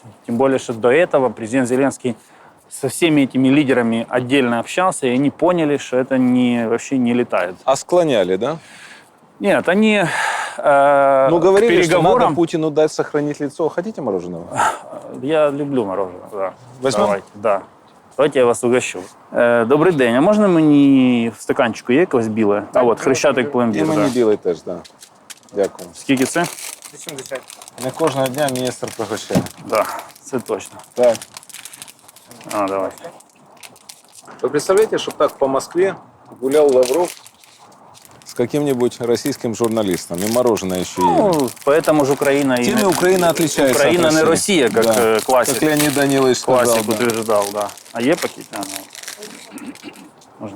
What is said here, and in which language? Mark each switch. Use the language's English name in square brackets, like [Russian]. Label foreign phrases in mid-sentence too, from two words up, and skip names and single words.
[Russian] Тем более, что до этого президент Зеленский со всеми этими лидерами отдельно общался, и они поняли, что это вообще не летает. А склоняли, да? Нет, они говорили, что переговорам... надо Путину дать сохранить лицо. Хотите мороженого? Я люблю мороженое, да. Возьмем? Давайте, да. Давайте я вас угощу. [Ukrainian] Добрий день. А можна мені в стаканчику є якось біле? А от, хрещатик І пломбір. мені [Russian] Да. [Ukrainian] білий теж, так. Да. Дякую. Скільки це? 80. Не кожного дня міністр пригощає. Да, це точно. Так. Давай. [Russian] Вы представляете, чтобы так по Москве гулял Лавров с каким-нибудь российским журналистом, и мороженое еще есть. Ну, поэтому же Украина... Теми Украина отличается Украина от не России. Россия, как Да. классик. Как Леонид Данилович сказал. Классик Да. утверждал, да. [Ukrainian] А є пакет? [Russian] Можно.